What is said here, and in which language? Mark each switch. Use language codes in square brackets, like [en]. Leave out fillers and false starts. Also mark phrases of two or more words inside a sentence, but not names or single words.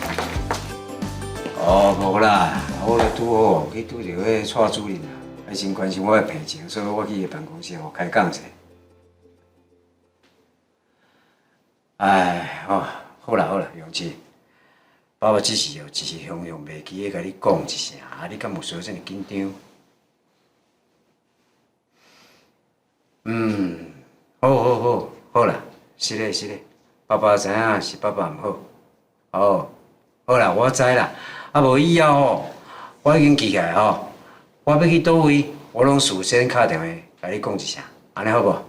[nan] 哦，无啦，我咧拄好去拄着迄蔡主任啦，还先关心我的病情，所以我去伊办公室互开讲者。哎，好啦，杨姐，爸爸只是雄雄袂记咧甲你讲一声，你敢有需要这么紧张？好啦，是咧，爸爸知影是爸爸毋好，好啦，我知啦。啊，无以后吼，我已经记起来吼，我要去倒位，我拢事先打电话甲你讲一声，安尼好无？